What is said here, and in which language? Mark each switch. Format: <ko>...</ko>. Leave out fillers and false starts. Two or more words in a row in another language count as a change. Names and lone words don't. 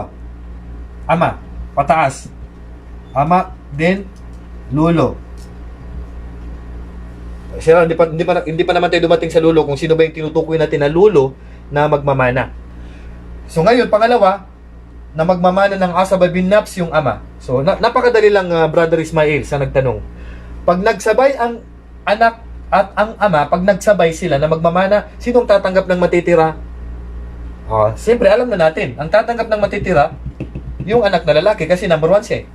<tl>Ama, pataas. Ama, then, lulo. Sila, hindi pa naman tayo dumating sa lulo kung sino ba yung tinutukoy natin na lulo na magmamana. So ngayon, pangalawa, na magmamana ng</tl> <ar>عصبة بالنفس</ar> <tl>yung ama. So napakadali lang, Brother Ismail, sa nagtanong. Pag nagsabay ang anak at ang ama, pag nagsabay sila na magmamana, sinong tatanggap ng matitira? Siyempre, alam na natin, ang tatanggap ng matitira, yung anak na lalaki, kasi number 1 siya.</tl>